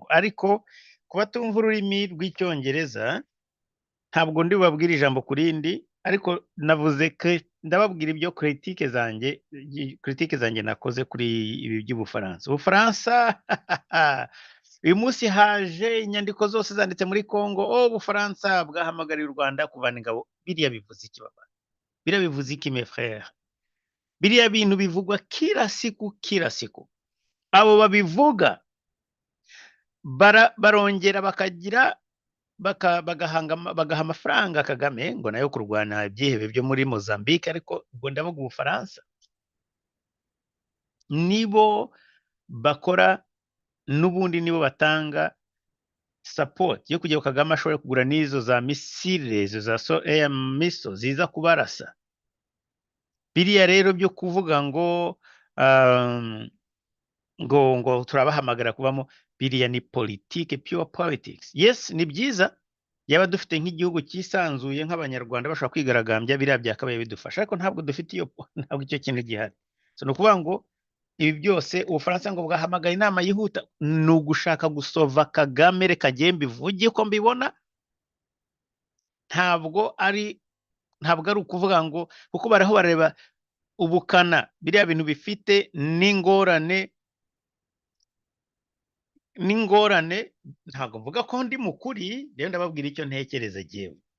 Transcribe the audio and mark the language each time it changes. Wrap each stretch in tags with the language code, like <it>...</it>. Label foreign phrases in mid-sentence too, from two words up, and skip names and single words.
<rw>Ariko kuba tumva ururimi rw'icyongereza ntabwo ndi bubabwire ijambo ku rindi, ariko navuze ko ndababwira ibyo critique zanjye nakoze kuri ibi by'Ubufaransa. Ubufaransa uyu munsi haje inyandiko zose zanditse muri Kongo, Ubufaransa bwahamagariye u Rwanda kuvana ingabo. Biriya bivuze iki baba? Biriya bivuze iki</rw> <fr>mes frères?</fr> <rw>Biriya bintu bivugwa</rw> <sw>kila siku.</sw> <rw>Abo babivuga barongera bakagira bagaha amafaranga Kagame ngo nayo kurwana ibyihebe byo muri Mozambique, ariko ubwo ndavuga Ubufaransa nibo bakora n'ubundi, nibo batanga support yo kugira Kagame ashobore kugura n'izo za misile, izo za</rw> <en>air missile</en> <rw>ziza kubarasa. Biriya rero byo kuvuga ngo turabahamagara kubamo, biriya ni politique,</rw> <en>pure politics.</en> <rw>Yes, ni byiza yaba dufite nk'igihugu cyisanzuye nk'abanyarwanda bashobora kwigaragambya, biriya byakabaye bidufasha, ariko ntabwo dufite iyo, ntabwo icyo kintu gihari. So no kuvuga ngo ibi byose Ubufaransa ngo bwahamagaye inama yihuta, ni ugushaka gusova Kagame. Reka njye mbivuge ko mbibona, ntabwo ari ntabwo ari ukuvuga ngo kuko baraho bareba ubukana biriya bintu bifite n'ingorane ntabwo mvuga ko ndi mukuri rero ndababwira icyo ntekereza jewe.</rw>